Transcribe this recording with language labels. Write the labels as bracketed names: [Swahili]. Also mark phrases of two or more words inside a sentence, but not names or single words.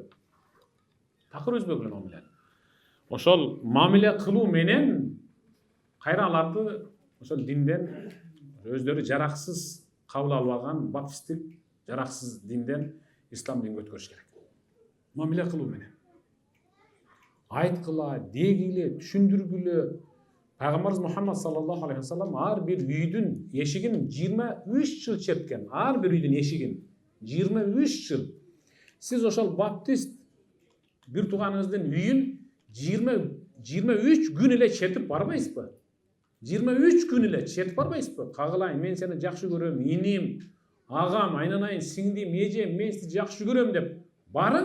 [Kyrgyz] Такыр үзбөгүлө мамилени. Ошол мамиле кылуу менен кайра аларды ошол динден өздөрү жараксыз кабыл албаган баптисттик жараксыз динден ислам динге өткөрүш керек. Мамиле кылуу менен. Айткыла, дегиле, түшүндүргүлө. Пайгамбарыбыз Мухаммад [Arabic] صلى الله عليه وسلم [Kyrgyz] ар бир үйдүн эшигин 23 жыл черткен. Ар бир үйдүн эшигин 23 жыл. Сиз ошол баптист бир тууганыңыздын үйүн 23 күн эле чертип барбайсызбы? 23 күн эле чертип барбайсызбы? Кагылайын, мен сени жакшы көрөм, иним, агам, айнанайын, сиңдим, эжем, мен сизди жакшы көрөм деп барың.